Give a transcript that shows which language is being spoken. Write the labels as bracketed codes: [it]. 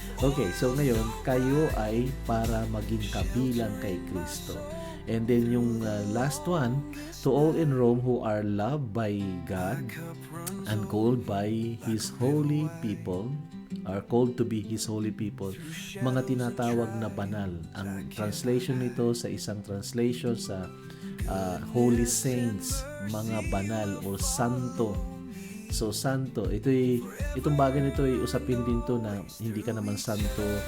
[tl] Okay, so ngayon, kayo ay para maging kabilang kay Kristo. [en] And then yung last one, to all in Rome who are loved by God and called by His holy people, are called to be His holy people, [tl] mga tinatawag na banal. Ang translation nito sa isang translation sa holy saints, mga banal o santo. So santo, itong bagay nito ay usapin din to na hindi ka naman santo.